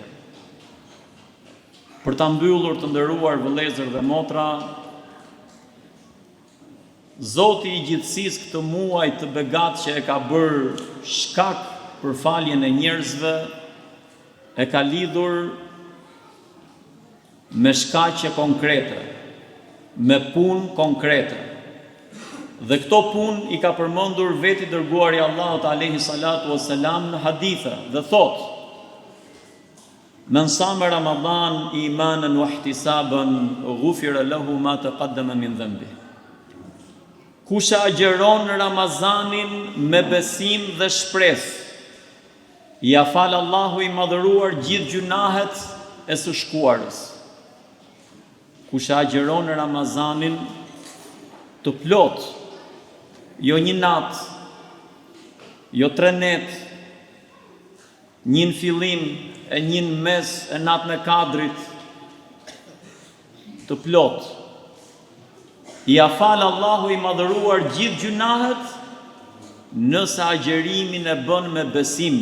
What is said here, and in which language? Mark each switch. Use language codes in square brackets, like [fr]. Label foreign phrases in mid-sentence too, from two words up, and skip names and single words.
[sq] Për ta mbyllur, të nderuar vëllezër dhe motra, Zoti i gjithësisë këtë muaj të begat që e ka bërë shkak për faljen e njerëzve, e ka lidhur me shkaqe konkrete, me punë konkrete. Dhe këto punë i ka përmendur veti dërguari Allahut [ar] عليه الصلاة والسلام [sq] në hadithe dhe thot: [ar] من صام رمضان إيمانا واحتسابا غفر له ما تقدم من ذنبه. [sq] Kush agjeron Ramazanin me besim dhe shpresë, ja fal Allahu i madhëruar gjithë gjunahet e së shkuarës. Kush agjeron Ramazanin të plot, jo një natë, jo 3 net, një në fillim e një në mes e natën e kadrit, të plot, ja fal Allahu i madhëruar gjithë gjunahet nëse agjerimin e bën me besim.